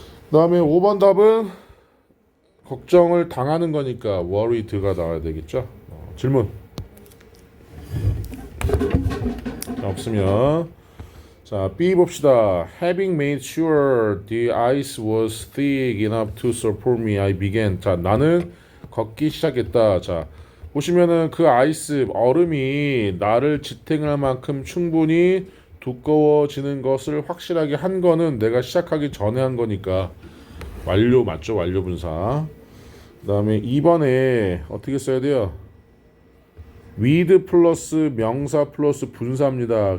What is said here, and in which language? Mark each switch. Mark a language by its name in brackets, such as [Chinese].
[Korean] 그다음에 5번 답은 걱정을 당하는 거니까 worried가 나와야 되겠죠. 질문 없으면 자, B 봅시다. [English] Having made sure the ice was thick enough to support me, I began. [Korean] 자, 나는 걷기 시작했다. 자, 보시면은 그 아이스 얼음이 나를 지탱할 만큼 충분히 두꺼워지는 것을 확실하게 한 거는 내가 시작하기 전에 한 거니까 완료 맞죠? 완료 분사. 그다음에 2번에 어떻게 써야 돼요? with 플러스 명사 플러스 분사입니다.